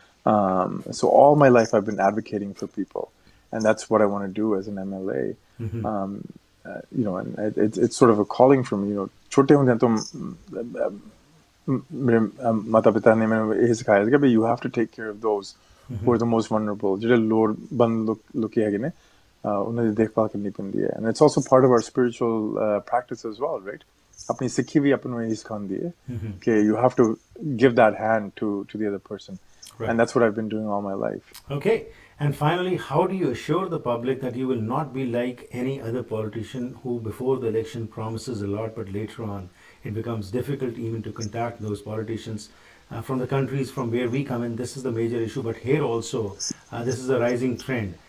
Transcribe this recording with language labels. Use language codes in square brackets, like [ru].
[en] So all my life, I've been advocating for people, and that's what I want to do as an MLA. And it's sort of a calling for me. [hi] छोटे होंदे तो मेरे माता पिता ने मैंने यही सिखाया था कि [en] you have to take care of those who are the most vulnerable. [pa] ਜਿਹੜੇ ਲੋੜਵੰਦ ਲੋਕੀ ਹੈਗੇ ਨੇ ਉਹਨਾਂ ਦੀ ਦੇਖਭਾਲ ਕਰਨੀ ਪੈਂਦੀ ਹੈ. [en] And it's also part of our spiritual practice as well, right? [pa] ਆਪਣੀ ਸਿੱਖੀ ਵੀ ਆਪਾਂ ਨੂੰ ਇਹੀ ਸਿਖਾਉਂਦੀ ਹੈ ਕਿ [en] you have to give that hand to the other person. Right. And that's what I've been doing all my life. Okay. And finally, how do you assure the public that you will not be like any other politician who before the election promises a lot, but later on it becomes difficult even to contact those politicians from the countries from where we come in? This is the major issue, but here also, this is a rising trend.